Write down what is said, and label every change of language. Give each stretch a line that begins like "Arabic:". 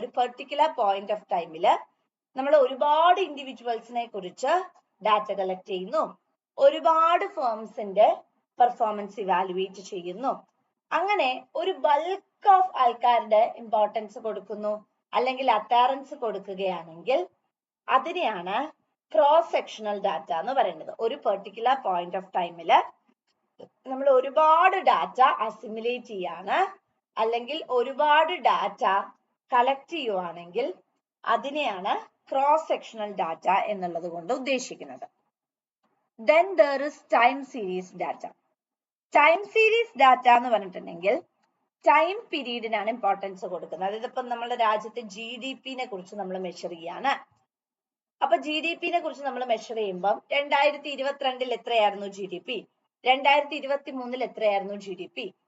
Malayalam: ഒരു particular point of ടൈമില് നമ്മൾ ഒരുപാട് ഇൻഡിവിജ്വൽസിനെ കുറിച്ച് ഡാറ്റ കളക്ട് ചെയ്യുന്നു, ഒരുപാട് ഫേംസിന്റെ പെർഫോമൻസ് ഇവാലുവേറ്റ് ചെയ്യുന്നു, അങ്ങനെ ഒരു ബൾക്ക് ഓഫ് ആൾക്കാരുടെ ഇമ്പോർട്ടൻസ് കൊടുക്കുന്നു അല്ലെങ്കിൽ അറ്റാറൻസ് കൊടുക്കുകയാണെങ്കിൽ അതിനെയാണ് ക്രോസ് സെക്ഷണൽ ഡാറ്റ എന്ന് പറയുന്നത്. ഒരു പെർട്ടിക്കുലർ പോയിന്റ് ഓഫ് ടൈമില് നമ്മൾ ഒരുപാട് ഡാറ്റ അസിമുലേറ്റ് ചെയ്യാണ് അല്ലെങ്കിൽ ഒരുപാട് ഡാറ്റ കളക്ട് ചെയ്യുവാണെങ്കിൽ അതിനെയാണ് ക്രോസ് സെക്ഷണൽ ഡാറ്റ എന്നുള്ളത് കൊണ്ട് ഉദ്ദേശിക്കുന്നത്.
English: Then there is time series data.
Malayalam: Time series data എന്ന് പറഞ്ഞിട്ടുണ്ടെങ്കിൽ ടൈം പീരീഡിനാണ് ഇമ്പോർട്ടൻസ് കൊടുക്കുന്നത്. അതായത് ഇപ്പം നമ്മുടെ രാജ്യത്തെ GDP നെ കുറിച്ച് നമ്മൾ മെഷർ ചെയ്യാണ്. അപ്പൊ GDP നെ കുറിച്ച് നമ്മൾ മെഷർ ചെയ്യുമ്പോൾ 2022 എത്രയായിരുന്നു GDP, 2023 എത്രയായിരുന്നു GDP.